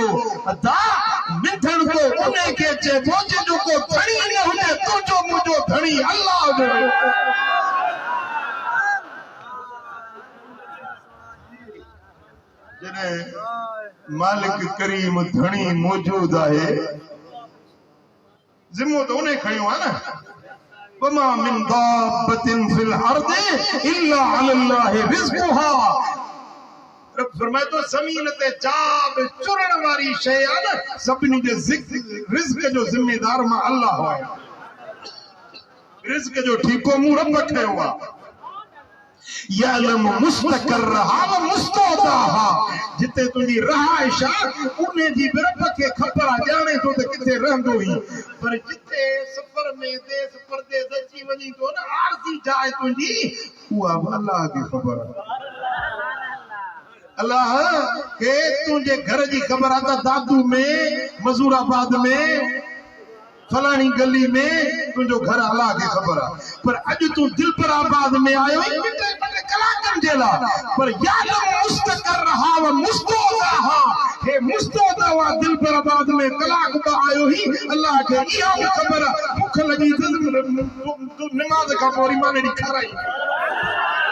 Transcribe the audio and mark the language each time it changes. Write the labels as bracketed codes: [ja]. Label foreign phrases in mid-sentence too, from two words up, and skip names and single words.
[sd] अदा मिठण तो उनखे चइबो जंहिंजो को धणी न हुजे, तुंहिंजो मुंहिंजो धणी अल्लाह जो। जॾहिं मालिक करीम धणी मौजूद आहे, ज़िम्मो तो उन्हें खणियो आहे न। [ar] وما من دابة في الأرض إلا على الله رزقها. [sd] रब फरमाए तो ज़मीन ते जाब चुरण वारी शइ आहे न, सभिनी जे रिज़्क़ जो ज़िम्मेदार मां अल्लाह आहे। रिज़्क़ जो ठीको मूं रब खयो आहे। [ar] يعلم مستقرها ومستودعها, [sd] जिते तुंहिंजी रहाइश आहे उन जी बि रब खे ख़बर आहे, ॼाणे थो त किथे रहंदो ई। पर जिते सफ़र में देश परदेस अची वञी थो न, आरज़ी जाइ तुंहिंजी, उहा अल्लाह खे ख़बर आहे। अल्लाह खे तुंहिंजे घर जी ख़बर आहे त दादू में, मज़ूराबाद में, फलानी गली में तुंहिंजो घर अल्लाह खे ख़बर आहे। पर अॼु तूं दिलपराबाद में आयो कलाकनि जे लाइ, पर [ar] يعلم مستقرها ومستودعها, [sd] हे मुस्तौदा दिलपराबाद में कलाक ब आयो ही, अल्लाह खे इहा बि ख़बर आहे। भुख लॻी तूं निमाज़ खां पोइ वरी माने ॾी खाराई।